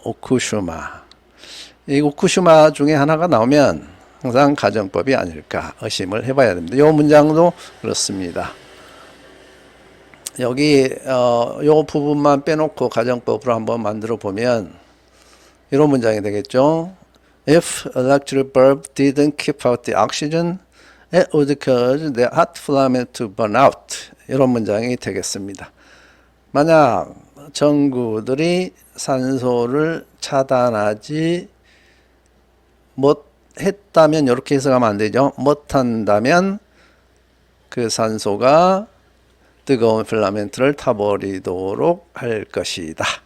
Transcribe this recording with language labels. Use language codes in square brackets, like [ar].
[ko] 오쿠슈마. 이 오쿠슈마 중에 하나가 나오면 항상 가정법이 아닐까 의심을 해봐야 됩니다. 이 문장도 그렇습니다. 여기 이 부분만 빼놓고 가정법으로 한번 만들어 보면 이런 문장이 되겠죠. [en] If electric bulb didn't keep out the oxygen, it would cause the hot filament to burn out. [ko] 이런 문장이 되겠습니다. 만약 전구들이 산소를 차단하지 못했다면 이렇게 해석하면 안 되죠. 못한다면 그 산소가 뜨거운 필라멘트를 타버리도록 할 것이다.